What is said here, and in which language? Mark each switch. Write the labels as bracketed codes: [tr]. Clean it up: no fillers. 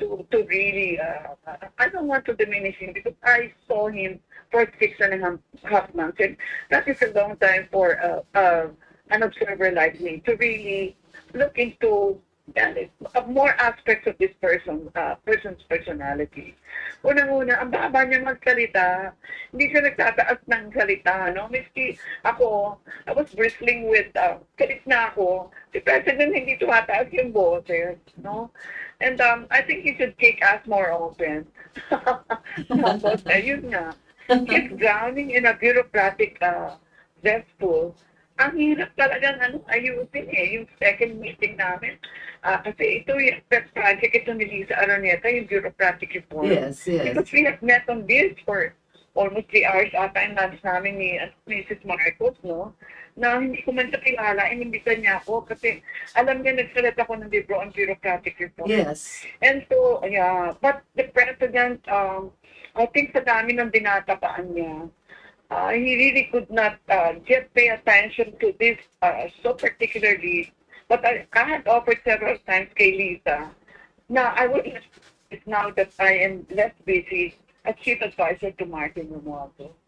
[en] to really, I don't want to diminish him because I saw him for 6.5 months, and that is a long time for an observer like me to really look into more aspects of this person's personality. [tl] Unang-una, ang baba niya magsalita, hindi siya nagtataas ng salita, no? Miski ako, I was bristling with, galit na ako, si President hindi tumataas yung boses, no? [en] And I think he should kick us more open. Tapos, ayun nga, he's drowning in a bureaucratic cesspool. [tl] Ang hirap talagang ayusin yung second meeting namin. Kasi ito yung pet project ito ni Lisa Araneta, yung bureaucratic reform. [en] Yes, yes. Because we have met on this for almost 3 hours ata yung lunch namin ni Mrs. [tl] Marcos, no? Na hindi ko man siya kilala, inimbitan niya ako kasi alam niya nagsalat ako ng libro on bureaucratic reform. [en] Yes. And so, yeah, but the president, I think sa dami ng dinatapaan niya, he really could not just pay attention to this so particularly. But I had offered several times kay Lisa. Now, I would now that I am less busy as chief advisor to Martin Romualdo.